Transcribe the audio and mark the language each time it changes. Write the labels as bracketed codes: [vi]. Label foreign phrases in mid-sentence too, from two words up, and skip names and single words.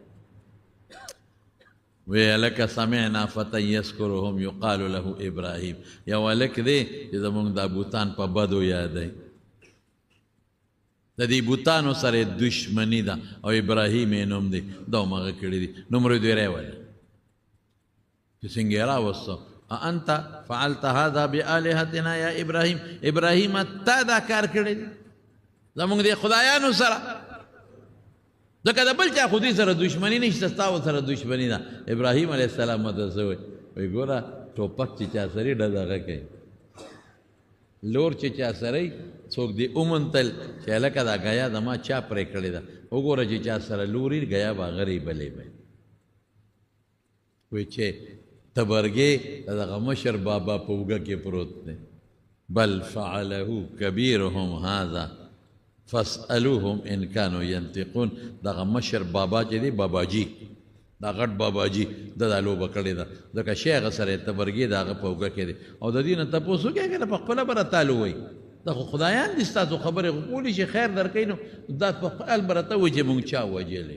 [ps] وی هلکه [ar] سمعنا فتى یذکرهم یقال له ابراهیم، [ps] یو هلک دی چې زمونږ دا بوتان په بدو یادوي، د دې بوتانو سره دشمني ده او ابراهیم یې نوم دی، دا همغه کړي دي. نومره دوی راولي چې څنګه یې راوسته، [ar] انت فعلت هذا بآلهتنا یا ابراهیم، [ps] ابراهیم تا دا کار کړی دی زمونږ د خدایانو سره، ځکه د بل چا خو دوی سره دشمني نشته، ستا سره دشمني ده. ابراهیم [ar] علیه السلام [ps] ورته څه وایي؟ وایي ګوره ټوپک چې چا سره یې ډزغه کوي، لور چې چا سره یې څوک دې ومنتل چې هلکه دا ګیا زما چا پرې کړې ده، وګوره چې چا سره لور یې ګیا به هغه ریبلې به. وایي چې تبرګې د دغه مشر بابا په اوږه کې پروت دی. [ar] بل فعله کبیرهم هذا فاسألوهم ان كانوا ينطقون. [ps] دغه مشر بابا چې دی، باباجي، دا غټ باباجي د دا لوبه کړې ده، ځکه شی هغه سره تبرګې د هغه په اوږه کې دی، او د دې نه تپوس وکړئ که نه په خپله به راته وایي دا خو خدایان دي ستاسو خبرې خو کولی شي خیر درکوي، نو دا په خپل به راته وایي چې مونږ چا وجلی.